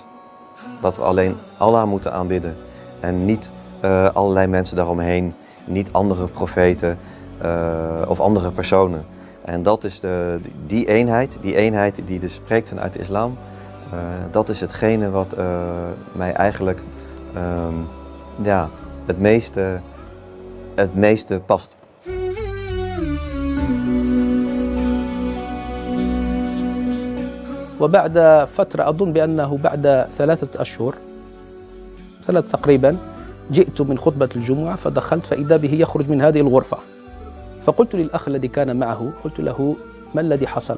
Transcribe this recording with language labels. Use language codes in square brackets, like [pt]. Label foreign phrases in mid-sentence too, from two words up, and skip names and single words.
[nl] Dat we alleen Allah moeten aanbidden en niet allerlei mensen daaromheen, niet andere profeten of andere personen. En dat is die eenheid die dus spreekt vanuit de islam, dat is hetgene wat mij eigenlijk het meeste past. [ar] وبعد فترة أظن بأنه بعد 3 أشهر 3 تقريبا جئت من خطبة الجمعة فدخلت فإذا به يخرج من هذه الغرفة فقلت للأخ الذي كان معه قلت له ما الذي حصل؟